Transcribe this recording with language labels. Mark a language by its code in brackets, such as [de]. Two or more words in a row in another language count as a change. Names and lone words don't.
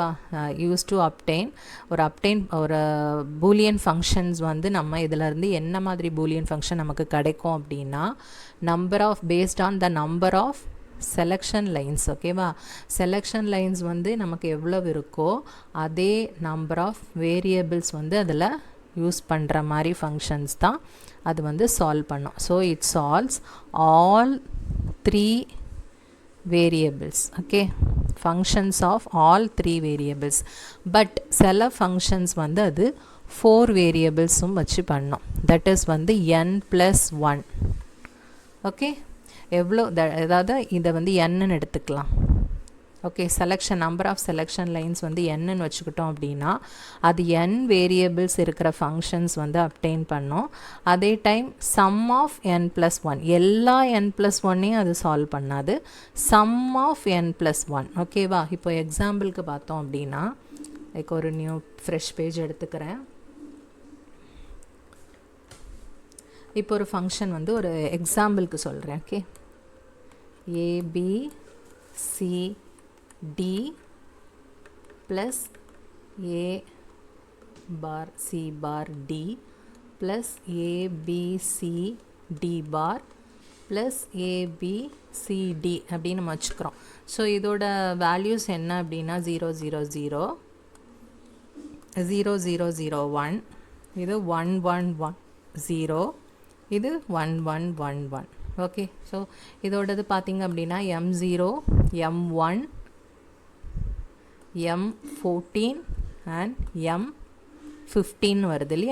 [en] use to obtain [ta] ஒரு [en] Boolean functions [ta] வந்து நம்ம இதிலேருந்து என்ன மாதிரி [en] Boolean function [ta] நமக்கு கிடைக்கும் அப்படின்னா [en] number of based on the number of selection lines. [ta] ஓகேவா? [en] selection lines [ta] வந்து நமக்கு எவ்வளவு இருக்கோ அதே [en] number of variables [ta] வந்து அதில் யூஸ் பண்ணுற மாதிரி ஃபங்க்ஷன்ஸ் தான் அது வந்து சால்வ் பண்ணும். [en] So it solves all 3 variables. Okay, functions of all 3 variables. [ta] But சில functions வந்து அது 4 variablesum வச்சு பண்ணும். [en] That is [ta] வந்து n+1. Okay, எவ்வளோ அதாவது இதை வந்து n எடுத்துக்கலாம். ஓகே, செலெக்ஷன் [en] number of selection lines [ta] வந்து n வச்சுக்கிட்டோம் அப்படின்னா அது n வேரியபிள்ஸ் இருக்கிற ஃபங்க்ஷன்ஸ் வந்து அப்டெயின் பண்ணோம். அதே [en] time sum of [ta] n+1 எல்லா n+1ஐயும் அது சால்வ் பண்ணாது. [en] sum of n+1. ஓகேவா? [ta] இப்போ எக்ஸாம்பிளுக்கு பார்த்தோம் அப்படின்னா லைக் ஒரு [en] new fresh page [ta] எடுத்துக்கிறேன். இப்போ ஒரு ஃபங்க்ஷன் வந்து ஒரு எக்ஸாம்பிளுக்கு சொல்கிறேன். [en] ஓகே, ABC D plus A bar C bar D plus A B C D bar plus A B C D அப்படின்னு நம்ம வச்சுக்கிறோம். [ta] ஸோ இதோட வேல்யூஸ் என்ன அப்படின்னா 0 0 0 0 0 0 1, இது 1 1 1 0, இது 1 1 1 1. ஓகே, ஸோ இதோடது பார்த்திங்க அப்படின்னா M0 M1 M14 and M15 வருது இல்லையா?